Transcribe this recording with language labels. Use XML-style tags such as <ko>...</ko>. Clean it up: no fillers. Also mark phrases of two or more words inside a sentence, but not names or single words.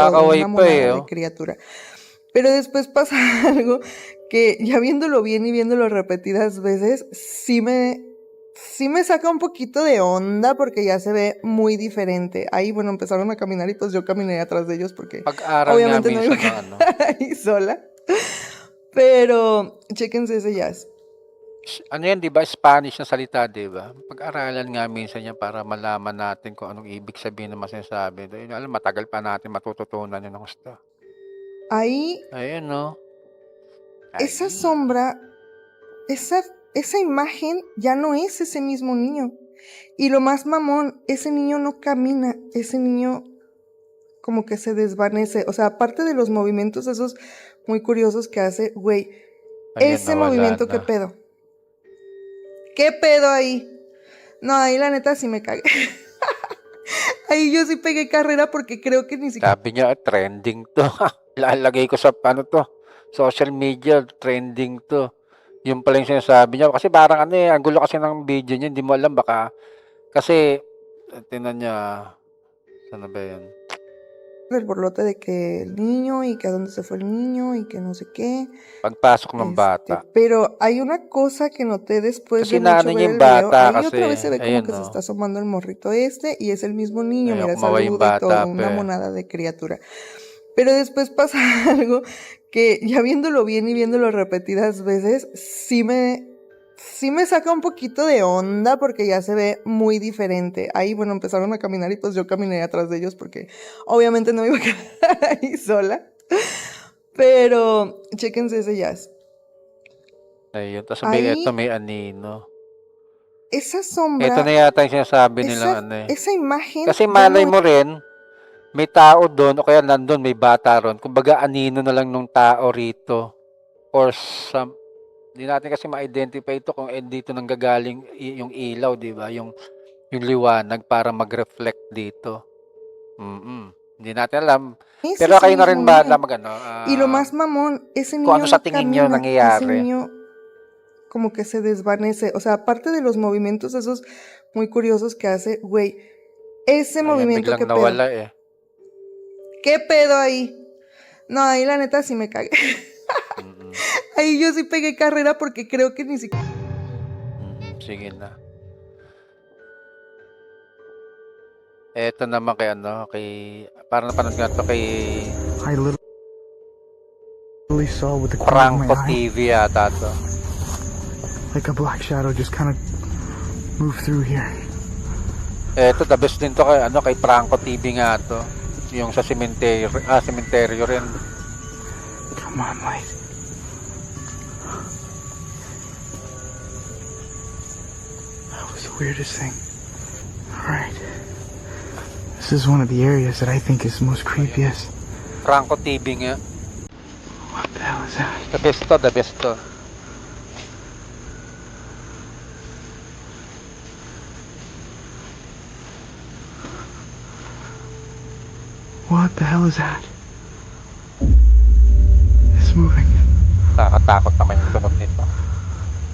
<tl>Kumakaway</tl> <es>una</es> <tl>pa eh,</tl> <es>monada</es> <tl>oh.</tl> <es>de criatura. Pero después pasa algo que ya viéndolo bien y viéndolo repetidas veces, sí me saca un poquito de onda porque ya se ve muy diferente. Ahí, bueno, empezaron a caminar y pues yo caminé atrás de ellos porque</es> <tl>Pag-aral nga</tl> <es>obviamente no iba</es> <tl>minsan</tl> <es>a</es> <tl>ng</tl> <es>quedar ahí sola. Pero, chéquense ese jazz.</es> <tl>ano yan, di ba? Spanish na salita, di ba? Pag-aralan nga minsan yan para malaman natin kung anong ibig sabihin ng mga sinasabi. Dahil, alam, matagal pa natin matututunan yun ng gusto.</tl> <es>Ahí,</es> <tl>Ayun, no?</tl> <es>esa</es> <tl>Ay.</tl> <es>sombra, esa imagen ya no es ese mismo niño. Y lo más mamón, ese niño no camina, ese niño como que se desvanece. O sea, aparte de los movimientos esos muy curiosos que hace, güey,</es> <tl>Ayun,</tl> <es>ese</es> <tl>nawala</tl> <es>movimiento,</es> <tl>na.</tl> <es>¿qué pedo? ¿Qué pedo ahí? No, ahí la neta sí me cagué. Ahí yo sí pegué carrera porque creo que ni siquiera</es> <tl>Sabi niya, trending to. Lalagay ko sa, social media, trending to. Yung pala yung sinasabi niya. Kasi parang ang gulo kasi ng video niya, hindi mo alam, baka, kasi, tingnan niya, sana ba yan?</tl> <es>el borlote de que el niño y que a dónde se fue el niño y que no sé qué.</es> <tl>Pagpasok ng bata.</tl> <es>Pero hay una cosa que noté después</es> <tl>Kasi</tl> <es>de mucho</es> <tl>naano</tl> <es>ver</es> <tl>niya</tl> <es>el</es> <tl>yung</tl> <es>video.</es> <tl>bata</tl> <es>Ahí</es> <tl>kasi,</tl> <es>otra vez se ve como</es> <tl>ayun,</tl> <es>que se</es> <tl>no?</tl> <es>está asomando el morrito y es el mismo niño.</es> <tl>Ayun,</tl> <es>Mira,</es> <tl>kumawa yung</tl> <es>saluda y todo,</es> <tl>bata,</tl> <es>una</es> <tl>pe.</tl> <es>monada de criatura. Pero después pasa algo que ya viéndolo bien y viéndolo repetidas veces, sí me saca un poquito de onda porque ya se ve muy diferente. Ahí, bueno, empezaron a caminar y pues yo caminé atrás de ellos porque obviamente no me iba a quedar ahí sola. Pero, chéquense ese jazz.</es> <tl>Ayun, tapos</tl> <es>Ahí,</es> <tl>may anino.</tl> <es>esa</es> <tl>Ito</tl> <es>sombra,</es> <tl>na yata yung sinasabi nilang</tl> <es>esa imagen,</es> <tl>Kasi</tl> <es>ya</es> <tl>malay</tl> <es>no</es> <tl>mo rin, may tao doon o kaya nandun, may bata ron. Kumbaga, anino na lang nung tao rito. Or hindi natin kasi ma-identify ito kung dito nanggagaling yung ilaw, di ba? Yung liwanag para mag-reflect dito. Hindi natin alam.</tl> <es>es</es> <tl>Pero</tl> <es>ese</es> <tl>kayo na rin</tl> <es>mismo</es> <tl>ba</tl> <es>niño. Y lo más mamón, ese</es> <tl>kung</tl> <es>niño</es> <tl>ano sa</tl> <es>no</es> <tl>tingin nyo</tl> <es>camina, ese</es> <tl>nangyayari.</tl> <es>niño como que se desvanece. O sea, aparte de los movimientos esos muy curiosos que hace, güey, ese</es> <tl>Ayan,</tl> <es>movimiento,</es> <tl>biglang</tl> <es>¿qué pedo?</es> <tl>nawala eh.</tl> <es>¿Qué pedo ahí? No, ahí la neta sí me cagué. Ahí yo sí pegué carrera porque creo que ni siquiera</es> <tl>Sige na. Eto naman parang napanood nga to kay</tl> <en>I literally saw with the corner of my</en> <tl>Franco</tl> <en>eye,</en> <tl>TV yata to.</tl> <en>like a black shadow just kind of move through here.</en> <tl>Eto,</tl> <en>the best</en> <tl>din to kay Franco TV nga to. Yung sa sementeryo rin.</tl> <en>Come on, light. That was the weirdest thing. Alright. This is one of the areas that I think is most creepiest.</en> <tl>Franco TV nga.</tl> <en>What the hell is that? The best to. What the hell is that? It's moving.</en> <tl>Nakatakot naman yung tunog nito.</tl>